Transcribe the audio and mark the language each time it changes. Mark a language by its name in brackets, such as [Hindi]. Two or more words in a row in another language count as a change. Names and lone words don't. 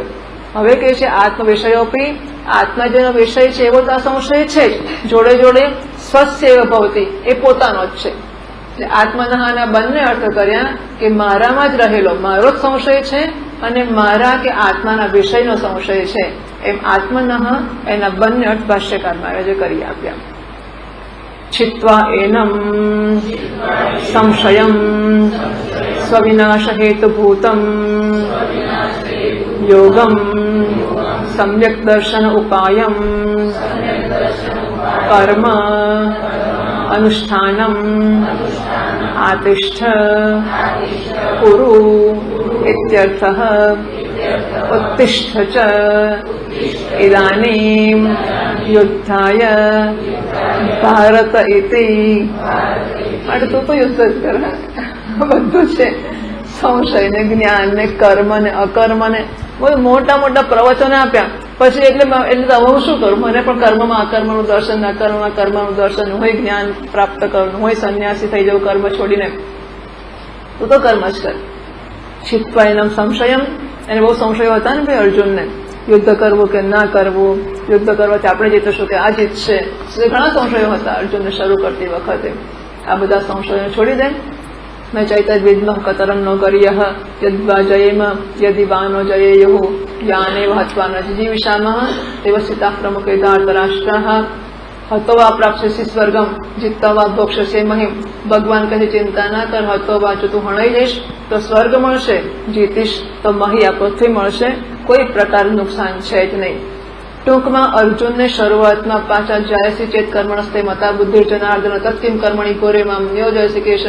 [Gujarati] હવે કહે છે આત્મવિષયોપી, આત્મા જેનો વિષય છે એવો તો આ સંશય છે જ, જોડે જોડે [Sanskrit] स्वस्य एव भवती [Gujarati] એ પોતાનો જ છે. એટલે આત્મનહાના બંને અર્થ કર્યા કે મારામાં જ રહેલો મારો જ સંશય છે અને મારા કે આત્માના વિષયનો સંશય છે. એમ આત્મનઃ એના બંને અર્થ ભાષ્યકાર મહારાજે કરી આપ્યા. [Sanskrit] छित्वा एनम संशयम स्वविनाश हेतुभूतम योगम सम्यक दर्शन उपायम कर्म अनुष्ठानम आतिष्ठ कुरु इत्यर्थः. उत्तिष्ठ च इदानीं युद्धाय भारत इति. [Gujarati] માટે તું તો યુદ્ધ જ કર. બધું છે સંશય ને જ્ઞાન ને કર્મ ને અકર્મ ને બધું મોટા મોટા પ્રવચનો આપ્યા. પછી એટલે હવે હું શું કરું? મને પણ કર્મમાં અકર્મનું દર્શન, અકર્મમાં કર્મનું દર્શન, હોય જ્ઞાન પ્રાપ્ત કરવું, હોય સંન્યાસી થઈ જવું કર્મ છોડીને. તું તો કર્મ જ કર. [Sanskrit] छित्वा एनम संशयम, [Gujarati] એને બહુ સંશયો હતા ને ભાઈ અર્જુનને, યુદ્ધ કરવું કે ના કરવું, યુદ્ધ કરવાથી આપણે જીતીશું કે આ જીતશે, ઘણા સંશયો હતા અર્જુનને શરૂ કરતી વખતે. આ બધા સંશયો છોડી દે, [Sanskrit] न चैतद्विद्मः कतरं नो गर्यः यद्वा जयेम यदि वा नो जयेयुः यानेव हत्वा न जिजीविषामः तेव स्थिताः प्रमुखे धार्तराष्ट्राः हतो वा प्राप्स्यसि स्वर्गम जीतता वा भोक्षसे महिम. [Gujarati] ભગવાન કહે ચિંતા ના કર, [Sanskrit] हतो वा [Gujarati] જો તું હણાઈ જઈશ તો સ્વર્ગ મળશે, જીતીશ તો મહી આ પૃથ્વી મળશે, કોઈ પ્રકારનું નુકસાન છે જ નહીં. ટૂંકમાં અર્જુનને શરૂઆતમાં પાછા [Sanskrit] जायसी चेत कर्मणस्ते मता बुद्धि जनार्दन तत्किम कर्मणी कोरे माम नियोजयसी केशव.